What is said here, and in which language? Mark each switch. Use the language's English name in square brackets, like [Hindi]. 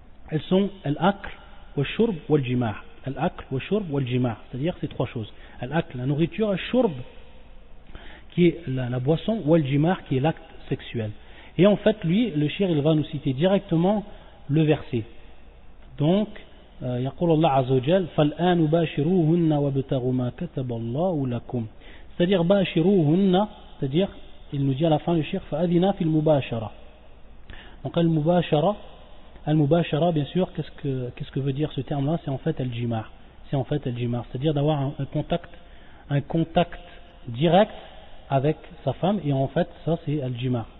[French] Elles sont al-akl, wal-shurb, wal-jima'. Al-akl, wal-shurb, wal-jima', c'est-à-dire ces trois choses. Al-akl, la nourriture, al-shurb, qui est la boisson, wal-jima' qui est l'acte sexuel. Et en fait, lui, le shir, il va nous citer directement le verset. [Arabic] Donc, يقول الله عز وجل فالآن باشروهن وابتغوا ما كتب الله لكم. [French] C'est-à-dire باشروهن, c'est-à-dire il nous dit à la fin le shir [Arabic] فأذنا في المباشرة. [French] Donc al-mubashara, bien sûr, qu'est-ce que veut dire ce terme-là? C'est en fait al-jima'. C'est-à-dire d'avoir un contact direct avec sa femme, et en fait ça c'est al-jima'.